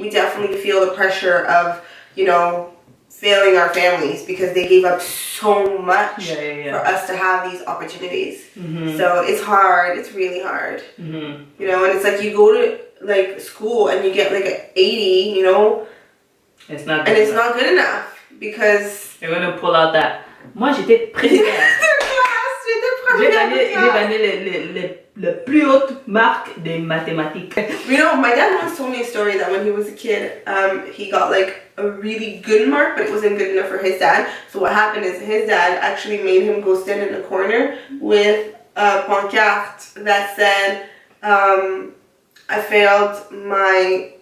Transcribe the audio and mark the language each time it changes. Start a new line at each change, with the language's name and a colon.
English: We definitely feel the pressure of, you know, failing our families because they gave up so much for us to have these opportunities. So it's hard. It's really hard. You know, and it's like you go to like school and you get like an 80, you know, it's not good it's not good enough because they're gonna pull out that.
French: Moi j'étais première. J'ai gagné le plus haute marque des mathématiques.
English: You know, my dad once told me a story that when he was a kid, he got like a really good mark, but it wasn't good enough for his dad. So what happened is his dad actually made him go stand in a corner with a pancarte that said, I failed my